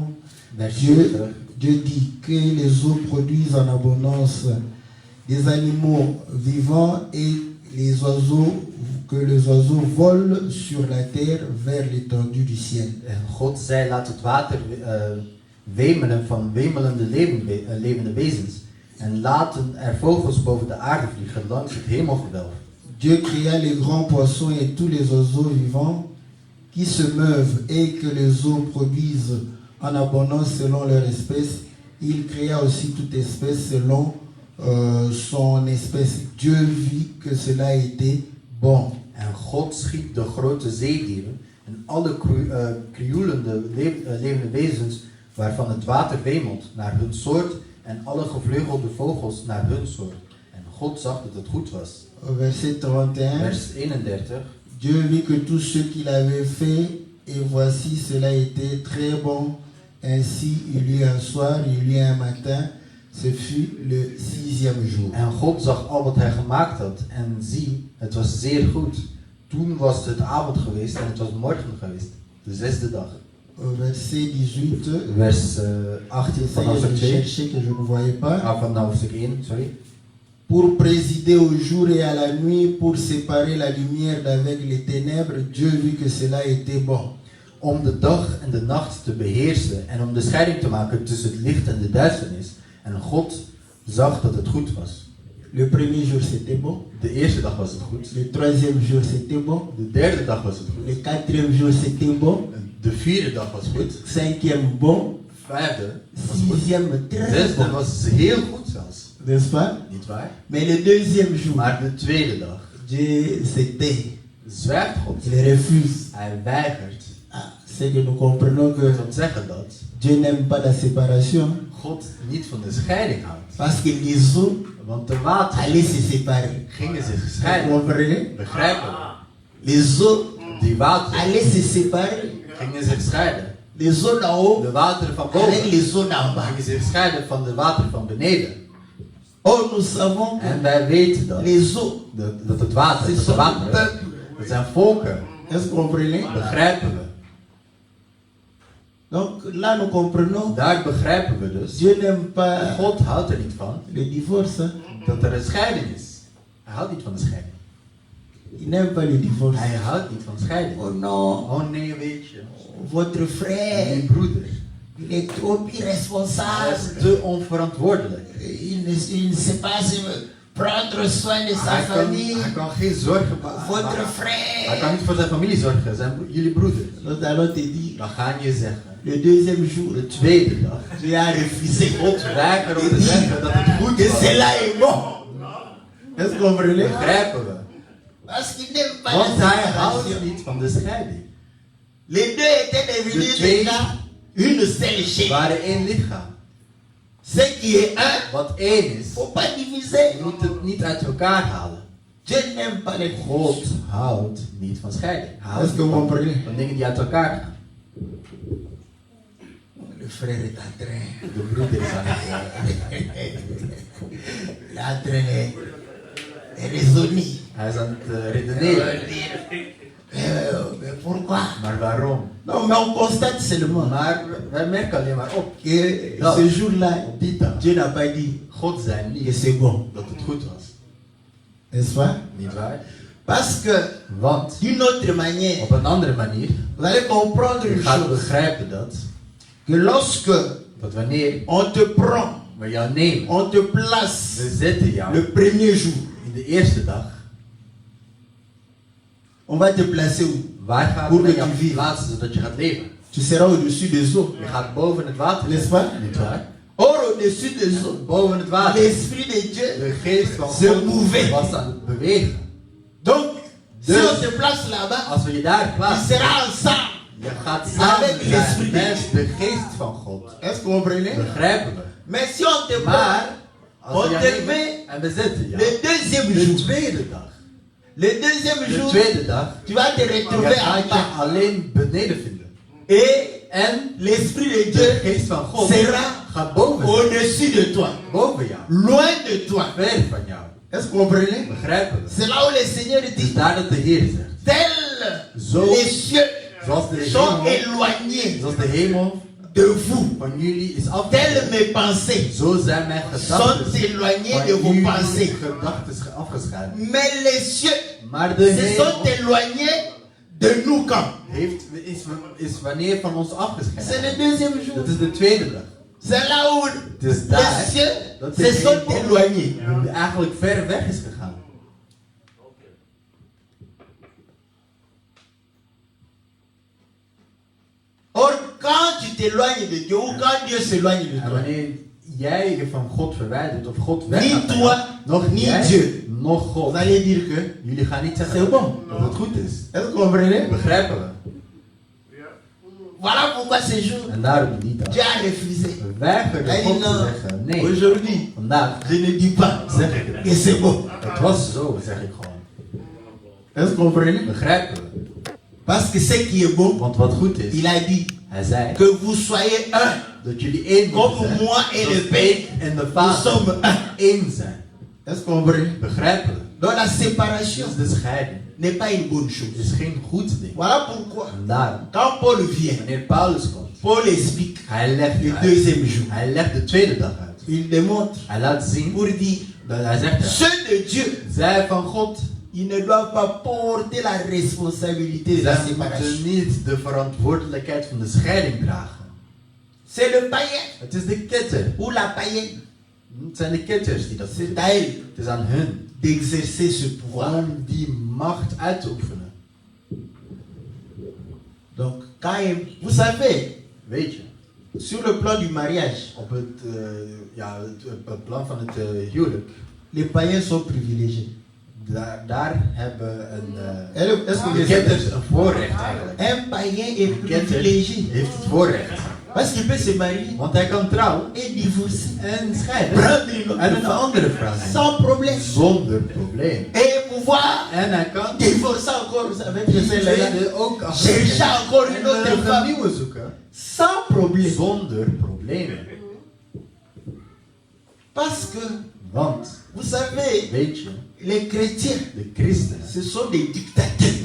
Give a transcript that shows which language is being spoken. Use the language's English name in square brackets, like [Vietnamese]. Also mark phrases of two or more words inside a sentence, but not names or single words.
[Dutch] vers [French] Dieu, 20. Dieu dit que les eaux produisent en abondance des animaux vivants et que les oiseaux volent sur la terre vers l'étendue du ciel. [Dutch] En God zei laat het water wemelen van wemelende levende wezens. En laten er vogels boven de aarde vliegen langs het hemelgewelf. [French] Dieu créa les grands poissons et tous les oiseaux vivants qui se meuvent et que les eaux produisent en abondance selon leur espèce. Il créa aussi toute espèce selon son espèce. Dieu vit que cela était bon. [Dutch] En God schiep de grote zeedieren en alle krioelende levende wezens waarvan het water wemelt naar hun soort en alle gevleugelde vogels naar hun soort. En God zag dat het goed was. [French] Verset 31. [Dutch] Vers 31. [French] Dieu vit que tout ce qu'il avait fait, et voici cela était très bon. Ainsi il y eut un soir, il y eut un matin, ce fut le 6e jour. [Dutch] En God zag al wat hij gemaakt had en zie, het was zeer goed. Toen was het avond geweest en het was morgen geweest, de zesde dag. [French] Verset 18. [Dutch] Vers 18 van [French] J'essayais [Dutch] hoofdstuk [French] de 2. chercher que je ne voyais pas. [Dutch] Van hoofdstuk 1, sorry. [French] Pour présider au jour et à la nuit, pour séparer la lumière d'avec les ténèbres, Dieu vit que cela était bon. [Dutch] Om de dag en de nacht te beheersen en om de scheiding te maken tussen het licht en de duisternis. En God zag dat het goed was. [French] Le premier jour c'était bon. [Dutch] De eerste dag was het goed. [French] Le troisième jour c'était bon. [Dutch] De derde dag was het goed. [French] Le quatrième jour c'était bon. [Dutch] De vierde dag was goed. [French] Cinquième bon. [Dutch] Vijfde was goed. [French] Sixième très [Dutch] Zesde [French] bon. [Dutch] was heel goed zelfs. [French] N'est-ce pas? [Dutch] Niet waar? [French] Mais le deuxième jour, [Dutch] Maar de tweede dag [French] Dieu s'était. [Dutch] zwijgt God. [French] Il refuse. [Dutch] Hij weigert. [French] Ah, c'est que nous comprenons que [Dutch] Dat wil zeggen dat [French] Dieu n'aime pas la séparation [Dutch] God niet van de scheiding houdt. [French] parce que les eaux [Dutch] Want de wateren [French] allaient se séparer. [Dutch] gingen zich [French] Vous [Dutch] scheiden. [French] comprenez? [Dutch] Begrijpen we? [French] Les eaux [Dutch] Die wateren [French] allaient se séparer. [Dutch] gingen zich scheiden. [French] Les eaux d'en haut [Dutch] De wateren van [French] avec [Dutch] boven [French] les eaux d'en bas. [Dutch] gingen zich scheiden van de wateren van beneden. [French] Or, nous savons que [Dutch] En wij weten dat, [French] les eaux, [Dutch] dat het water, [French] ce [Dutch] dat de [French] sont des [Dutch] wateren, [French] peuples. [Dutch] dat zijn volken. [French] Est-ce que vous comprenez? [Dutch] Begrijpen we? [French] Donc là, nous comprenons [Dutch] Daar begrijpen we dus. [French] Dieu n'aime pas [Dutch] God houdt er niet van [French] le divorce. Hein? [Dutch] dat er een scheiding is. Hij houdt niet van de scheiding. [French] Il n'aime pas le divorce. [Dutch] Hij houdt niet van scheiding. [French] Oh non, [Dutch] Oh nee, weet je. [French] votre frère, [Dutch] Mijn broeder. [French] il est trop [Dutch] Hij is [French] irresponsable. [Dutch] te onverantwoordelijk. [French] Il ne sait pas prendre soin de sa [Dutch] Hij [French] famille. [Dutch] kan geen zorgen [French] Votre [Dutch] maken. Hij [French] frère. [Dutch] kan niet voor zijn familie zorgen, jullie broeder. [French] Nous allons te dire, [Dutch] Dan ga je zeggen, [French] le deuxième jour, [Dutch] de tweede dag, [French] Dieu a refusé. [Dutch] God weigert om te zeggen dat het goed [French] Que [Dutch] was. [French] cela est bon. Est-ce que vous comprenez? [Dutch] Begrijpen we. [French] Parce qu'il n'aime pas [Dutch] Want [French] la [Dutch] hij houdt [French] séparation. [Dutch] niet van de scheiding. [French] Les deux étaient devenus [Dutch] De twee [French] déjà une seule chair. [Dutch] waren één lichaam. [French] Ce qui est un, [Dutch] Wat één is, [French] il ne faut pas diviser. [Dutch] je moet het niet uit elkaar halen. [French] Dieu n'aime pas les [Dutch] God [French] fautes. [Dutch] houdt niet van scheiding. Hij houdt [French] Est-ce que [Dutch] niet [French] vous [Dutch] van, [French] comprenez? [Dutch] van dingen die uit elkaar gaan. [French] Le frère est en train. [Dutch] De broeder is aan het [French] Il est en train de raisonner. [Dutch] hij is aan het [French] Il va [Dutch] redeneren. [French] dire, mais pourquoi? [Dutch] Maar waarom? [French] Non, mais on constate seulement [Dutch] Maar wij merken alleen maar op. [French] que Non. ce jour-là, [Dutch] Op die dag, [French] Dieu n'a pas dit [Dutch] God zei [French] que [Dutch] niet [French] c'est bon. [Dutch] dat het goed was. [French] N'est-ce pas? [Dutch] Niet waar? [French] Parce que, [Dutch] Want [French] d'une autre manière, [Dutch] op een andere manier, [French] vous allez comprendre [Dutch] je [French] une [Dutch] gaat [French] chose. [Dutch] begrijpen dat [French] Que [Dutch] wanneer [French] on te prend, [Dutch] we jou nemen, [French] on te place [Dutch] we zetten jou [French] le premier jour, [Dutch] in de eerste dag, [French] on va te placer où? [Dutch] waar gaan Hoe we dat jou je viert. plaatsen zodat je gaat leven? [French] Tu seras au-dessus des eaux. [Dutch] Je gaat boven het water [French] N'est-ce [Dutch] zitten, [French] pas? [Dutch] niet waar? [French] Or, au-dessus des eaux, [Dutch] Boven het water. [French] l'Esprit de Dieu. [Dutch] De geest van Ze God moeven. was aan het bewegen. [French] Donc, si [Dutch] Dus- [French] on te place là-bas, [Dutch] Als we je daar [French] tu [Dutch] plaatsen, [French] seras ensemble. [Dutch] je gaat [French] Avec [Dutch] samen zijn [French] l'Esprit de [Dutch] met de geest van God. [French] Est-ce que vous comprenez? [Dutch] Begrijpen we? [French] Mais si on te prend [Dutch] Maar, als [French] on [Dutch] we jou [French] te [Dutch] nemen met en we zetten jou, [French] le deuxième [Dutch] de [French] jour, [Dutch] tweede dag, [French] le deuxième [Dutch] de [French] jour, [Dutch] tweede dag, [French] tu vas te [Dutch] je [French] retrouver en [Dutch] gaat je [French] bas. [Dutch] alleen beneden vinden. [French] Et [Dutch] En [French] l'Esprit de [Dutch] de [French] Dieu [Dutch] geest van God [French] sera [Dutch] gaat boven zijn, [French] au-dessus de toi, [Dutch] boven jou, [French] loin de toi. [Dutch] ver van jou. [French] Est-ce que vous comprenez? [Dutch] Begrijpen we? [French] C'est là où le Seigneur [Dutch] Dus [French] dit, [Dutch] daar dat de Heer zegt, [French] tels [Dutch] Zo- [French] les cieux [Dutch] zoals de [French] sont [Dutch] hemel, [French] éloignés [Dutch] zoals de hemel [French] de vous, [Dutch] van jullie is [French] telles [Dutch] afgezet, [French] mes pensées [Dutch] zo zijn mijn [French] sont [Dutch] gedachten [French] éloignées de [Dutch] van [French] vos [Dutch] jullie [French] pensées. [Dutch] gedachten afgescheiden. [French] Mais les cieux [Dutch] Maar de [French] se sont [Dutch] hemel [French] éloignés de nous quand? [Dutch] is wanneer van ons [French] C'est [Dutch] afgescheiden. [French] le deuxième jour. [Dutch] Dat is de tweede dag. [French] C'est là où [Dutch] Dus daar [French] les cieux [Dutch] dat de [French] se sont [Dutch] hemel [French] éloignés. [Dutch] eigenlijk ver weg is gegaan. [French] Or, quand tu t'éloignes de Dieu, ou quand Dieu s'éloigne de [Dutch] En [French] toi, [Dutch] wanneer jij je van God verwijdert of God [French] Ni [Dutch] weggaat, van [French] toi, [Dutch] jou, nog [French] ni [Dutch] jij, [French] Dieu. [Dutch] nog [French] vous [Dutch] God. [French] allez dire que [Dutch] Jullie gaan niet [French] c'est [Dutch] zeggen [French] bon. [Dutch] dat het goed is. [French] Est-ce que vous comprenez? [Dutch] Begrijpen we? [French] Voilà pourquoi ce jour, [Dutch] En daarom die dag. [French] Dieu a refusé. [Dutch] We weigerden Hij God dit te nou, zeggen, nee, [French] aujourd'hui, [Dutch] vandaag [French] je ne dis pas [Dutch] zeg ik het [French] que [Dutch] niet. [French] c'est bon. [Dutch] Het was zo, zeg ik gewoon. [French] Est-ce que vous comprenez? [Dutch] Begrijpen we? [French] Parce que ce qui est bon, [Dutch] Want wat goed is, [French] il a dit [Dutch] hij zei [French] que vous soyez un, [Dutch] dat jullie één moeten [French] comme [Dutch] zijn. [French] moi et le [Dutch] Zoals [French] Père, [Dutch] ik en de [French] nous [Dutch] Vader [French] sommes un. [Dutch] één zijn. [French] Est-ce que vous comprenez? [Dutch] Begrijpen we? [French] Donc la séparation [Dutch] Dus de scheiding [French] n'est pas une bonne chose. [Dutch] is geen goed ding. [French] Voilà pourquoi, [Dutch] En daarom, [French] quand Paul vient, [Dutch] wanneer Paulus komt, [French] Paul explique [Dutch] hij legt [French] le [Dutch] uit. [French] deuxième jour. [Dutch] Hij legt de tweede dag uit. [French] Il démontre [Dutch] Hij laat zien, [French] pour dire, [Dutch] hij zegt, [French] ceux de Dieu, [Dutch] zij van God, [French] ils ne doivent pas porter la responsabilité de la [Dutch] zij [French] séparation. [Dutch] moeten niet de verantwoordelijkheid van de scheiding dragen. [French] C'est le païen [Dutch] Het is de ketter. [French] ou la païenne. [Dutch] Het zijn de ketters die dat doen. [French] C'est à elle [Dutch] Het is aan hun [French] d'exercer ce pouvoir. [Dutch] om die macht uit te oefenen. [French] Donc, vous savez, [Dutch] Weet je, [French] sur le plan du mariage, [Dutch] op het plan van het huwelijk, [French] les païens sont privilégiés. [Dutch] Daar hebben [French] Est-ce que [Dutch] de [French] vous savez? [Dutch] kinders een voorrecht eigenlijk. [French] Un païen est [Dutch] Een kinder [French] privilégié. [Dutch] heeft het voorrecht. [French] Parce qu'il peut se marier [Dutch] Want hij kan trouwen [French] et divorcer. [Dutch] en scheiden. [French] Prendre une [Dutch] En [French] autre [Dutch] een [French] femme. [Dutch] andere vrouw nemen. [French] Sans problème. [Dutch] Zonder probleem. [French] Et pouvoir [Dutch] En hij kan [French] divorcer encore avec [Dutch] die [French] celle-là. [Dutch] tweede ook [French] Chercher encore [Dutch] en [French] une autre [Dutch] een [French] femme. [Dutch] nieuwe zoeken. [French] Sans problème. [Dutch] Zonder problemen. [French] Parce que, [Dutch] Want, [French] vous savez, [Dutch] weet je, [French] les chrétiens, [Dutch] de christenen, [French] ce sont des dictateurs.